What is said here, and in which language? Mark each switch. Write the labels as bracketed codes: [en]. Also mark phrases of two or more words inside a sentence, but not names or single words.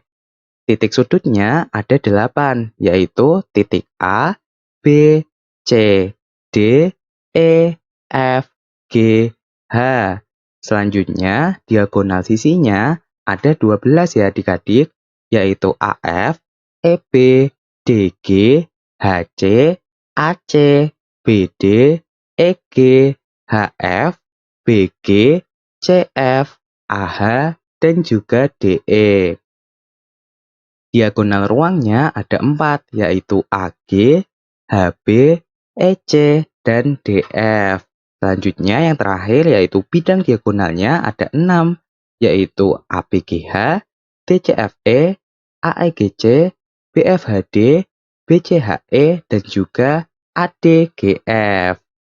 [id] Titik sudutnya ada 8, yaitu titik A, B, C, D, E, F, G, H. Selanjutnya, diagonal sisinya ada 12 ya adik-adik, yaitu AF, EB, DG, HC, AC, BD, EG, HF, BG, CF, AH, dan juga DE. Diagonal ruangnya ada 4, yaitu AG, HB, EC, dan DF. Selanjutnya yang terakhir yaitu bidang diagonalnya ada 6, yaitu ABGH, DCFE, AEGC, BFHD, BCHE, dan juga ADGF.